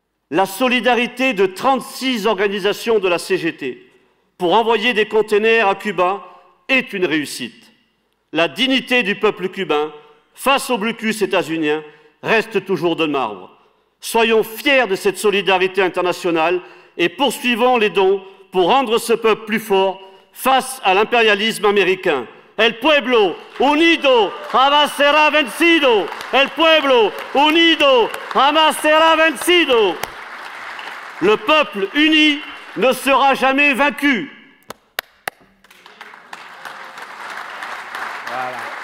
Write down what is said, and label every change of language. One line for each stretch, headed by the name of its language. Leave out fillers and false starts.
French: La solidarité de 36 organisations de la CGT pour envoyer des containers à Cuba est une réussite. La dignité du peuple cubain face au blocus états-unien reste toujours de marbre. Soyons fiers de cette solidarité internationale et poursuivons les dons pour rendre ce peuple plus fort face à l'impérialisme américain.
Spanish: El pueblo unido jamás será vencido. El pueblo unido jamás será vencido.
French: Le peuple uni ne sera jamais vaincu. Voilà.